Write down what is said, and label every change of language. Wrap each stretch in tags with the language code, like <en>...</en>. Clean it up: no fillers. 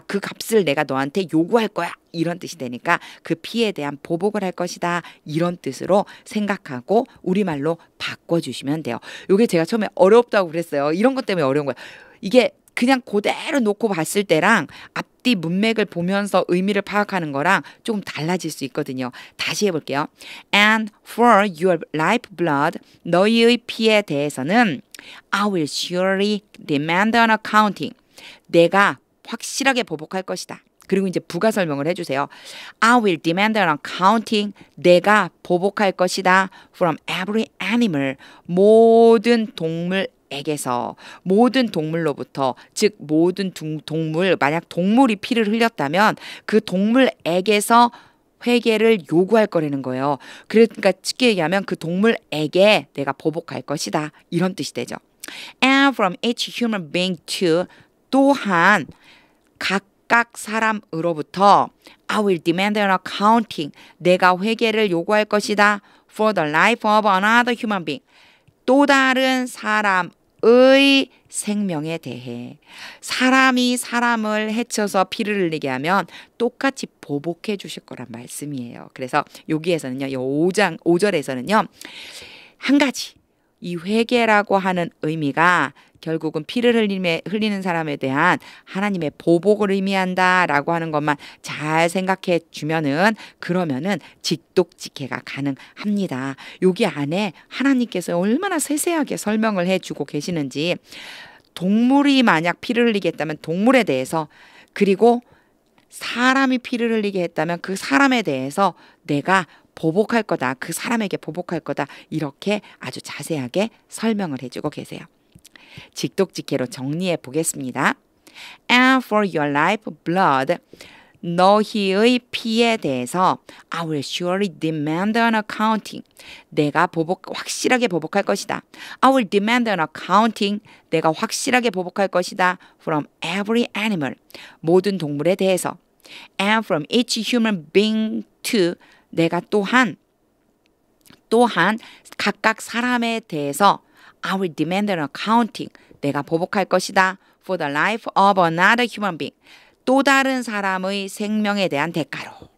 <ko>그 값을 내가 너한테 요구할 거야. 이런 뜻이 되니까 그 피에 대한 보복을 할 것이다. 이런 뜻으로 생각하고 우리말로 바꿔주시면 돼요. 이게 제가 처음에 어렵다고 그랬어요. 이런 것 때문에 어려운 거예요. 이게 그냥 그대로 놓고 봤을 때랑 앞뒤 문맥을 보면서 의미를 파악하는 거랑 조금 달라질 수 있거든요. 다시 해볼게요.</ko> <en>And for your lifeblood,</en> <ko>너희의 피에 대해서는</ko> <en>I will surely demand an accounting.</en> <ko>내가 확실하게 보복할 것이다. 그리고 이제 부가 설명을 해주세요.</ko> <en>I will demand an accounting.</en> <ko>내가 보복할 것이다.</ko> <en>From every animal.</en> <ko>모든 동물에게서 모든 동물로부터 즉 모든 동물 만약 동물이 피를 흘렸다면 그 동물에게서 회개를 요구할 거라는 거예요. 그러니까 쉽게 얘기하면 그 동물에게 내가 보복할 것이다. 이런 뜻이 되죠.</ko> <en>And from each human being too.</en> <ko>또한 각각 사람으로부터</ko> <en>I will demand an accounting.</en> <ko>내가 회개를 요구할 것이다.</ko> <en>For the life of another human being.</en> <ko>또 다른 사람의 생명에 대해. 사람이 사람을 해쳐서 피를 흘리게 하면 똑같이 보복해 주실 거란 말씀이에요. 그래서 여기에서는요. 이 5절에서는요. 한 가지. 이 회개라고 하는 의미가 결국은 피를 흘리는 사람에 대한 하나님의 보복을 의미한다라고 하는 것만 잘 생각해 주면은 그러면은 직독직해가 가능합니다. 여기 안에 하나님께서 얼마나 세세하게 설명을 해주고 계시는지 동물이 만약 피를 흘리게 했다면 동물에 대해서 그리고 사람이 피를 흘리게 했다면 그 사람에 대해서 내가 보복할 거다. 그 사람에게 보복할 거다. 이렇게 아주 자세하게 설명을 해주고 계세요. 직독직해로 정리해 보겠습니다.</ko> <en>And for your life blood,</en> <ko>너희의 피에 대해서</ko> <en>I will surely demand an accounting.</en> <ko>내가 확실하게 보복할 것이다.</ko> <en>I will demand an accounting.</en> <ko>내가 확실하게 보복할 것이다.</ko> <en>From every animal.</en> <ko>모든 동물에 대해서.</ko> <en>And from each human being too.</en> <ko>내가 또한 각각 사람에 대해서</ko> <en>I will demand an accounting.</en> <ko>내가 보복할 것이다.</ko> <en>For the life of another human being.</en> <ko>또 다른 사람의 생명에 대한 대가로.</ko>